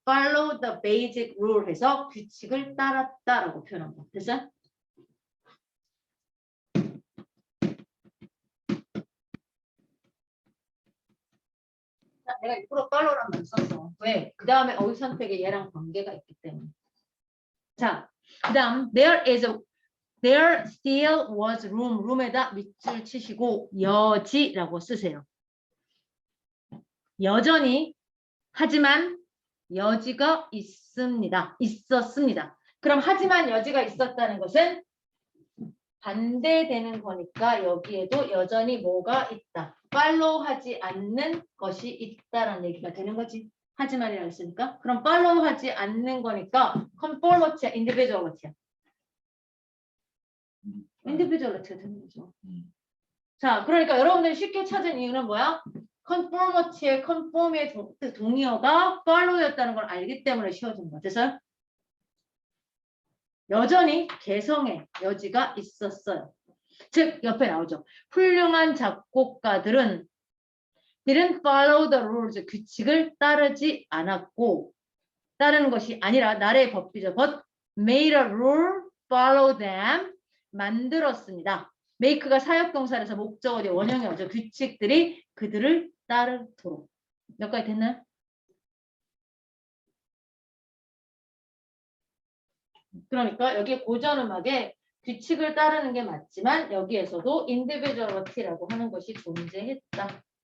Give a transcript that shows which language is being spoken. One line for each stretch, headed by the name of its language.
English: Follow the basic rule
Korean: 해서 규칙을 따랐다라고 표현한 거. 됐어요? 자, 내가 일부러 follow란 말 썼어. 왜? 그 다음에 어휘 선택에 얘랑 관계가 있기 때문에. 자, 그 다음
English: there still was room.
Korean: room에다 밑줄 치시고 여지라고 쓰세요. 여전히 하지만 여지가 있었습니다. 그럼 하지만 여지가 있었다는 것은 반대되는 거니까 여기에도 여전히 뭐가 있다. 팔로우하지 않는 것이 있다라는 얘기가 되는 거지. 하지만이라고 했으니까. 그럼 팔로우하지 않는 거니까 conformity야, individuality야. individuality가 되는 거죠. 자, 그러니까 여러분들이 쉽게 찾은 이유는 뭐야? conformity의 conform의 동의어가 follow였다는 걸 알기 때문에 쉬워진 거야. 그래서 여전히 개성의 여지가 있었어요. 즉 옆에 나오죠. 훌륭한 작곡가들은
English: didn't follow the rules
Korean: 규칙을 따르지 않았고 따르는 것이 아니라 나라의 법이죠.
English: but made a rule follow them
Korean: 만들었습니다. make가 사역동사라서 목적어디 원형이 오죠. 규칙들이 그들을 따르도록. 몇 가지 됐나요? 그러니까 여기 고전음악에 규칙을 따르는 게 맞지만 여기에서도 individuality라고 하는 것이 존재했다.